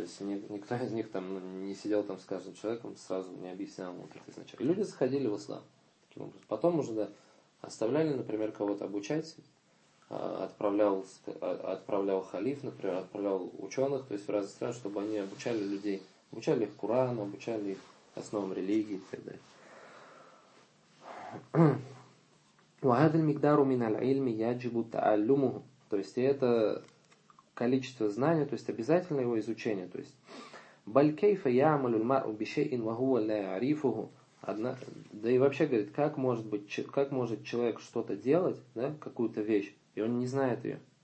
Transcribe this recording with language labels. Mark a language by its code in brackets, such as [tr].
[ru] То есть никто из них там не сидел там с каждым человеком, сразу не объяснял ему это изначально. И люди заходили в ислам таким образом. Потом уже, да, оставляли, например, кого-то обучать, отправлял халиф, например, отправлял ученых, то есть в разные страны, чтобы они обучали людей, обучали их Курану, обучали их основам религии и так далее. [ar] وهذا المقدار من العلم يجب تعلمه. [ru] То есть это количество знания, то есть обязательно его изучение. То есть [ar] بل كيف يعمل المرء بشيء وهو لا يعرفه. [ru] Да и вообще говорит, как может человек что-то делать, да, какую-то вещь, и он не знает ее.